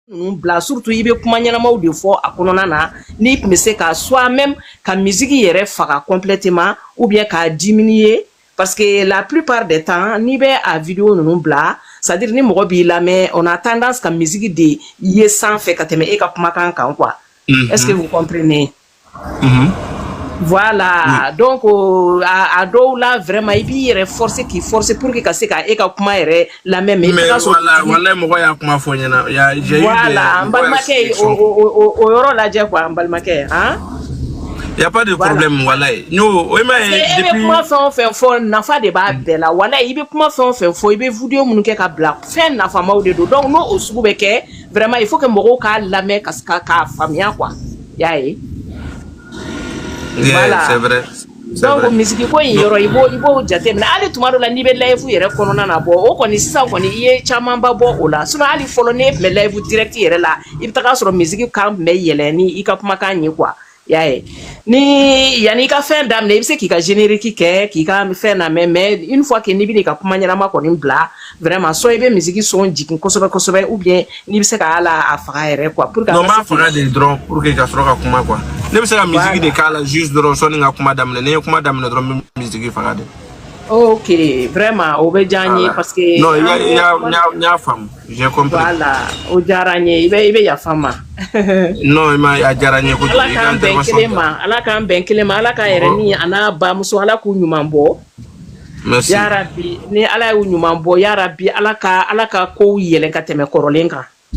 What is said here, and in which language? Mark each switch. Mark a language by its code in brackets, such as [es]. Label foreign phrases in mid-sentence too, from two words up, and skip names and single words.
[bm] bla surtout ibe kuma ɲɛnamaw de fɔ a kɔnɔna na ni tun bɛ se ka [fr] soit même [bm] ka musique yɛrɛ faga [fr] complètement ou bien [bm] k'a diminuer [fr] parce que la plupart des temps [bm] ni bɛ a vidéo ninnu bila [fr] c'est-à-dire [bm] ni mɔgɔ b'i lamɛn [fr] on a tendance [bm] ka musique de ye sanfɛ ka tɛmɛ e ka kumakan kan quoi. [fr] Est-ce que vous comprenez? Voilà, donc [bm] à dɔw la vraiment i b'i yɛrɛ forcer k'i forcer [fr] pour que [bm] ka se ka e ka kuma yɛrɛ lamɛn mais wala mɔgɔ y'a kuma fɔ ɲɛna voilà n balimakɛ o yɔrɔ lajɛ quoi n balimakɛ hein. [fr] Y a pas de problème [bm] walayi no o ma depuis e bɛ kuma fɛn o fɛn fɔ nafa de b'a bɛɛ la walayi i bɛ kuma fɛn o fɛn fɔ i bɛ video minnu kɛ ka bila fɛn nafamaw de don donc n'o o sugu bɛ kɛ [fr] vraiment il faut que [bm] mɔgɔw k'a lamɛn k'a faamuya quoi y'a ye. [fr] Voilà. C'est vrai. [bm] Donc musique ko in yɔrɔ i b'o jateminɛ hali tuma dɔ la n'i bɛ live yɛrɛ kɔnɔna na bɔ o kɔni sisan kɔni i ye camanba bɔ o la sinon hali fɔlɔ n'e tun bɛ [fr] live direct [bm] yɛrɛ la i bɛ taga sɔrɔ musique kan tun bɛ yɛlɛ ni i ka kumakan ye quoi y'a ye ni yanni i ka fɛn daminɛ i bɛ se k'i ka générique kɛ k'i ka fɛn lamɛn [fr] mais une fois que [bm] n'i bɛ n'i ka kuma ɲɛnama kɔni bila vraiment soit i bɛ musique son jigin kosɛbɛ kosɛbɛ [fr] ou bien [bm] n'i bɛ se ka ala a faga yɛrɛ quoi [fr] pour que [bm] non b'a faga de dɔrɔn [fr] pour que [bm] ka sɔrɔ ka kuma quoi ne bɛ se ka musique de k'a la juste dɔrɔn sɔnni ka kuma daminɛ ne ye kuma daminɛ dɔrɔn n bɛ musique faga de. Ok, vraiment o bɛ diya n ye [fr] parce que [bm] non y'a faamu [fr] j'ai compris. [bm] Voilà o diyara n ye i bɛ yafa n ma. Non a diyara n ye kojugu ala k'an bɛn kelen ma ala k'an bɛn kelen ma ala ka yɛrɛ ni a n'a bamuso ala k'u ɲuman bɔ. [fr] Merci. [bm] Yarabi ni ala y'u ɲuman bɔ yarabi ala ka kow yɛlɛ ka tɛmɛ kɔrɔlen kan.